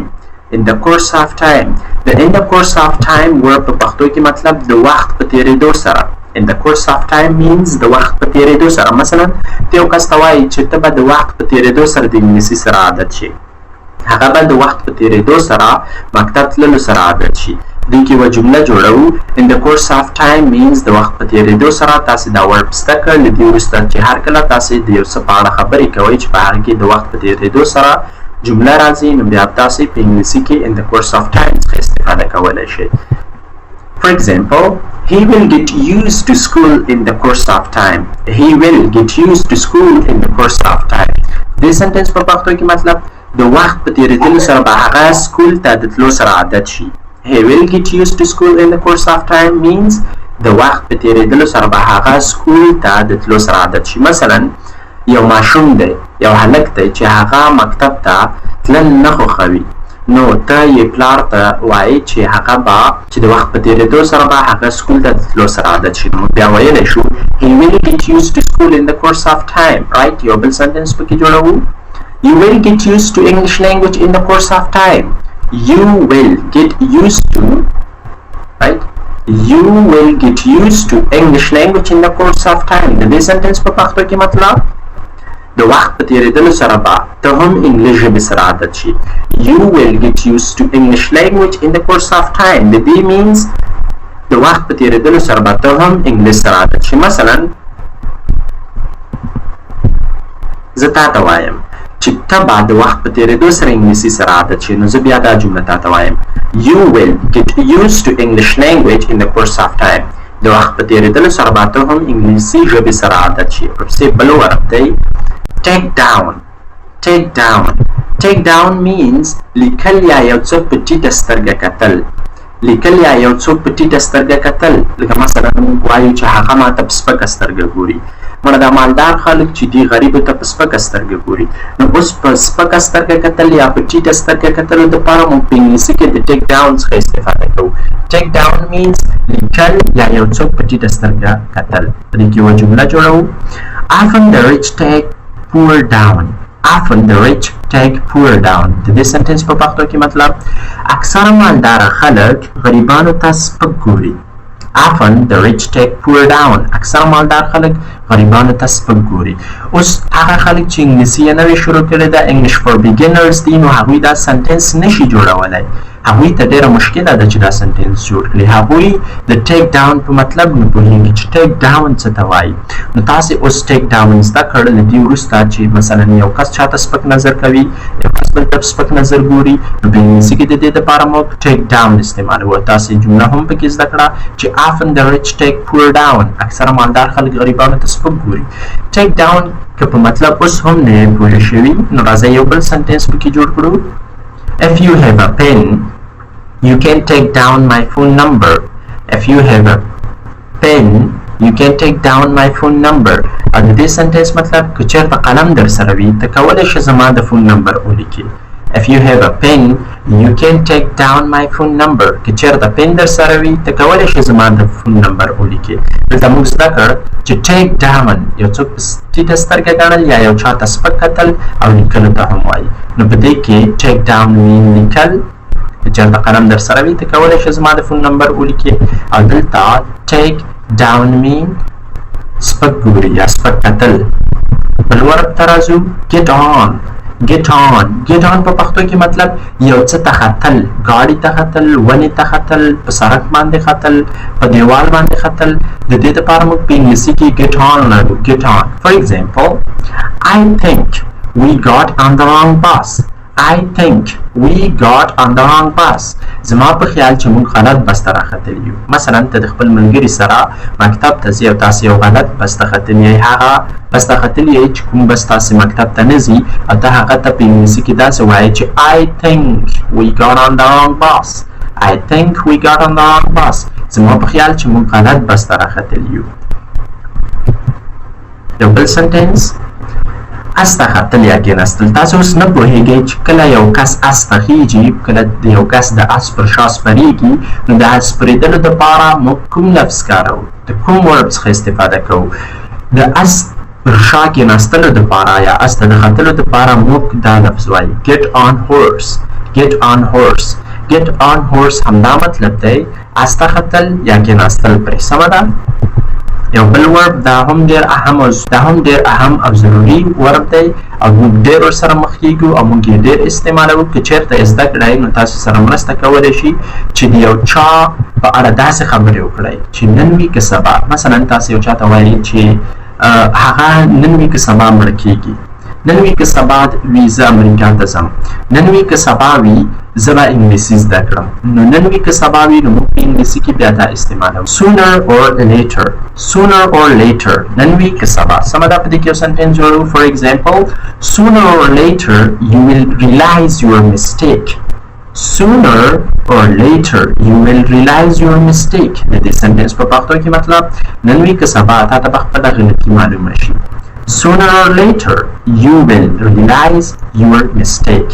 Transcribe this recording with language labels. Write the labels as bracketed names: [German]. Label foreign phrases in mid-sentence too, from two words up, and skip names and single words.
[English] In the course of time. The in the course of time [Pashto] ورب په پښتو کې مطلب د وخت په تېرېدو سره. [English] In the course of time means [Pashto] د وخت په تېرېدو سره. مثلا ته یو کس ته وایي چې ته به د وخت په تېرېدو سره د انګلیسي سره عادت شي. هغه به د وخت په تیریدو سره مکتب تللو سره عادت شي. دې کې یوه جمله جوړو. [English] In the course of time means [Pashto] د وخت په تیریدو سره تاسې دا ورب زده کړ. له دې وروسته چې هر کله تاسې د یو څه په اړه خبرې کوئ چې په هغه کې د وخت په تیریدو سره جمله راځي، نو بیا تاسې په انګلیسي کې [English] in the course of time [Pashto] څخه استفاده کولی شئ. [English] For example, he will get used to school in the course of time. He will get used to school in the course of time. [Pashto] دې سنټنس په پښتو کې مطلب د وخت په تیریدلو سره به هغه سکول ته د تلو سره عادت شي. He will get used to school in the course of time means د وخت په تیریدلو سره به هغه سکول ته د تلو سره عادت شي. مثلا یو ماشوم دی، یو هلک دی چې هغه مکتب ته تلل نه خوښوي، نو ته یې پلار ته وایي چې هغه به چې د وخت په تیریدو سره به هغه سکول ته د تلو سره عادت شي. نو بیا ویلی شو [English] He will get used to school in the course of time. Right? [Pashto] یو بل سنټنس پکې جوړوو. [English] You will get used to English language in the course of time. You will get used to, right? You will get used to English language in the course of time. [Pashto] د دې سنټنس په پښتو کې مطلب د وخت په تیریدلو سره به ته هم انګلیش ژبې سره عادت شي. [English] You will get used to English language in the course of time. [Pashto] د دې means د وخت په تیریدلو سره به ته هم انګلیش سره عادت شي. مثلا زه تا ته وایم چې ته به د وخت په تیریدو سره انګلیسي سره عادت شي، نو زه بیا دا جمله تا ته وایم [English] You will get used to English language in the course of time. [Pashto] د وخت په تیریدلو سره به ته هم انګلیسي ژبې سره عادت شي. ورپسې بل ورب دی [English] Take down. Take down. Take down means [Pashto] لیکل یا یو څه په ټیټه سترګه کتل. لیکل یا یو څوک په ټیټه سترګه کتل، لکه مثلا موږ وایو چې هغه ماته په سپکه سترګه ګوري. مړه دا مالدار خلک چې دي غریبو ته په سپکه سترګه ګوري، نو اوس په سپکه سترګه کتل یا په ټیټه سترګه کتلو دپاره موږ په انګلیسي کې د [English] take down [Pashto] څخه استفاده کوو. [English] take down means [Pashto] لیکل یا یو څوک په ټیټه سترګه کتل. په دې کې یوه جمله جوړوو. [English] Often the rich take poor down. Often the rich take poor down. [Pashto] د دې سنټنس په پښتو کې مطلب اکثره مالداره خلک غریبانو ته سپک ګوري. [English] Often the rich take poor down. [Pashto] اکثر مالدار خلک غریبانو ته سپک ګوري. اوس هغه خلک چې انګلیسي یې نوې شروع کړې ده [English] English for beginners [Pashto] دي، نو هغوی دا سنټنس نشي جوړولی. هغوی ته ډېره مشکله ده چې دا سنټنس جوړ کړي. هغوی د [English] take down [Pashto] په مطلب نه پوهېږي چې [English] take down [Pashto] څه ته وایي. نو تاسې اوس [English] take down [Pashto] زده کړ، له دې وروسته چې مثلا یو کس چاته سپک نظر کوي، یو کس بل ته سپک نظر ګوري، نو په انګلیسي کې د دې دپاره موږ [English] take down [Pashto] استعمالوو. تاسې جمله هم پکې زده کړه چې [English] often the rich take poor down. [Pashto] اکثره مالدار خلک غریبانو ته سپک ګوري. [English] take down [Pashto] که په مطلب اوس هم نه پوه شوي، نو راځئ یو بل سنټنس پکې جوړ کړو. [English] If you have a pen, you can take down my phone number. If you have a pen, you can take down my phone number. [Pashto] او د دې سنټنس مطلب که چېرته قلم در سره وي ته کولی شې زما د فون نمبر ولیکې. [English] If you have a pen, you can take down my phone number. [Pashto] که چېرته پن در سره وي ته کولی شې زما د فون نمبر ولیکې. دلته موږ زده کړ چې [English] take down [Pashto] یو څوک په ټیټه سترګه ګڼل یا یو چا ته سپک کتل او لیکلو ته هم وایي. نو په دې کې [English] take down mean [Pashto] لیکل، که چېرته قلم در سره وي ته کولی شې زما د فون نمبر ولیکې. او دلته [English] take down mean [Pashto] سپک ګوري یا سپک کتل. بل ورب ته راځو [English] get on. Get on. Get on [Pashto] په پښتو کې مطلب یو څه ته ختل، ګاډي ته ختل، ونې ته ختل، په سړک باندې ختل، په دیوال باندې ختل. د دې دپاره موږ په انګلیسي کې [English] get on [Pashto] لرو. [English] Get on. For example, I think we got on the wrong bus. I think we got on the wrong bus. [Pashto] زما په خیال چې موږ غلط بس ته راختلي یو. مثلا ته د خپل ملګري سره مکتب ته ځې او تاسې یو غلط بس ته ختلي یې، هغه بس ته ختلي یې چې کوم بس تاسې مکتب ته نه ځي، او ته هغه ته په انګلیسي کې داسې وایې چې [English] I think we got on the wrong bus. I think we got on the wrong bus. [Pashto] زما په خیال چې موږ غلط بس ته راختلي یو. یو بل سنټنس اس ته ختل یا کېناستل. تاسو اوس نه پوهېږئ چې کله یو کس اس ته خیږي، کله د یو کس د اس پر شا سپرېږي، نو د سپرېدلو دپاره موږ کوم لفظ کاروو، د کوم ورب څخه استفاده کوو. د اس پر شا کېناستلو دپاره یا اس ته د ختلو دپاره موږ دا لفظ وایي [English] get on horse. Get on horse. Get on horse [Pashto] همدا مطلب دی اس ته ختل یا کېناستل پرې. سمه ده؟ یو بل ورب دا هم ډیر اهم او ضروری ورب دی او موږ ډیر ورسره مخ کیږو او موږ یې ډیر استعمالوو. که چیرته زده کړئ نو تاسو سره مرسته کولی شي چې د یو چا په اړه داسې خبرې وکړئ چې نن وي که سبا. مثلا تاسو یو چا ته وایئ چې هغه نن وي که سبا مړ کیږي، نن وي که سبا وي زه امریکا ته ځم، نن وي که سبا وي زه به انګلیسي زده کړم. نو نن وي که سبا وي نو موږ په انګلیسي کې بیا دا استعمالوو. [English] sooner or later [Pashto] نن وي که سبا. سمه ده په دې کې یو سنټنس جوړوو. [English] for example sooner or later you will realize your mistake. sooner or later you will realize your mistake. [Pashto] د دې سنټنس په پښتو کې مطلب نن وي که سبا تا ته به خپله غلطي معلومه شي. [English] sooner or later you will realize your mistake.